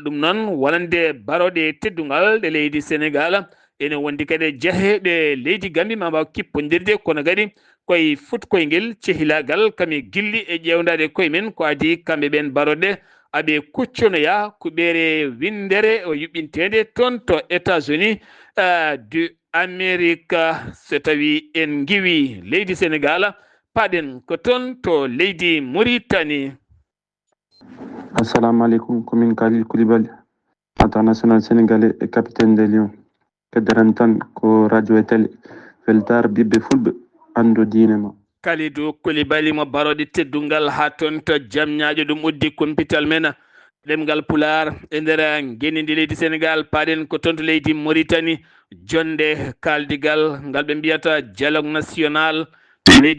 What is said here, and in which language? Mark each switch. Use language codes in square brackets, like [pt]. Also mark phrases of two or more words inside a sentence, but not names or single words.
[ff] ɗum noon wonande baroɗe teddungal ɗe leydi Sénégal ene wondi kadi jaheɓe leydi Gambie ma mbaw kippodirde kono kadi koye futkoyngel cehilagal kami gilli e ƴewdade koye men ko adi kamɓe ɓen baroɗe aɓe kucconoya kuɓere windere o yuɓɓintede toon to États-Unis du Amérique so tawi en giwi leydi Sénégal paɗen ko toon to leydi Mauritanie. [ar] Assalamu alaikum, [ff] komin Khalil Koulibaly, [fr] international sénégalais et capitaine des Lions. [ff] Keddaran tan ko radio e télé weltar ɓiɓɓe fulɓe ando diine ma. Kalidou Koulibaly mo baroɗe teddungal ha toon to Diamniadio ɗum uddi kumpital men ɗemgal Pulaar e nder guenidi leydi Sénégal paɗen ko toon to leydi Mauritanie jonde kaldigal ngal ɓe mbiyata [fr] dialogue national [ff] leydi